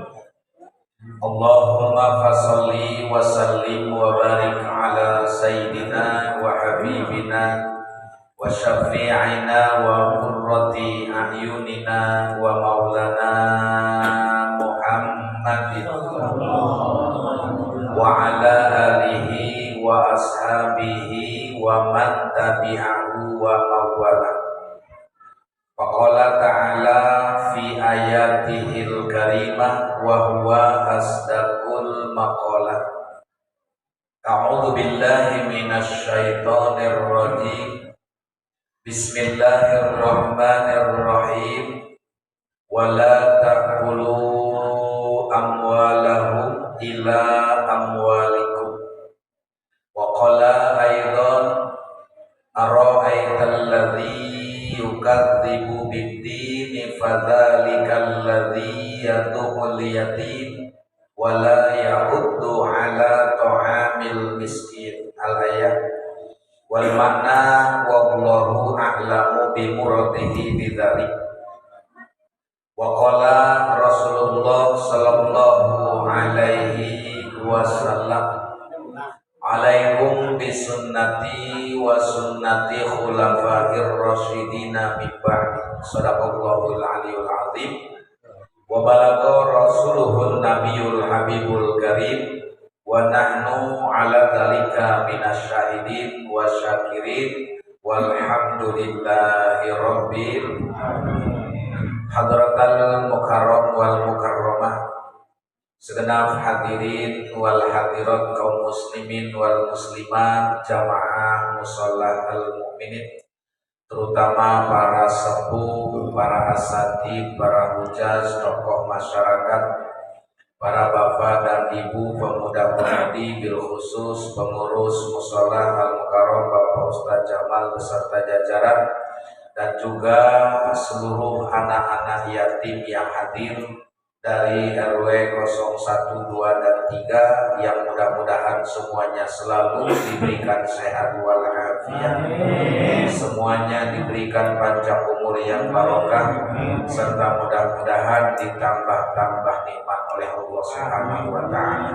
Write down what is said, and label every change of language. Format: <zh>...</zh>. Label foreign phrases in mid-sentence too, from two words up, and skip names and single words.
<ar>اللهم فصل وسلم وبارك على سيدنا وحبيبنا وشفيعنا وقرة أعيننا ومولانا محمد وعلى آله وأصحابه ومن تبعه وموالاه. فقال تعالى في آياته الكريمة وهو أصدق المقالة. أعوذ بالله من الشيطان الرجيم. Bismillahirrahmanirrahim. ولا تأكلوا أموالهم إلى أموالكم. وقال أيضا أرأيت الذي يكذب بالدين فذلك الذي يدع اليتيم ولا يحض على طعام المسكين. الآيات والمعنى والله أعلم بمراده بذلك. وقال رسول الله صلى الله عليه وسلم عليكم بسنتي وسنة الخلفاء الراشدين من بعدي. صدق الله العلي العظيم. وبلغ رسوله النبي الحبيب الكريم ونحن على ذلك من الشاهدين والشاكرين والحمد لله رب الحضرة المكرم والمكرمة,</ar> <id>segenap hadirin wal hadirat kaum</id> <ar>المسلمين والمسلمات</ar> <id>jamaah</id> <ar>مصلى المؤمنين,</ar> <id>terutama para sepuh, para asatid, para hujaz, tokoh masyarakat, para bapak dan ibu, pemuda-pemudi,</id> <ar>بالخصوص</ar> <id>pengurus</id> <ar>مصلى المكرم</ar> <id>Bapak Ustaz Jamal beserta jajaran, dan juga seluruh anak-anak yatim yang hadir dari RW 01, 2, dan 3 yang mudah-mudahan semuanya selalu diberikan sehat walafiat, semuanya diberikan panjang umur yang barokah, serta mudah-mudahan ditambah-tambah nikmat oleh Allah</id> <ar>سبحانه وتعالى.</ar>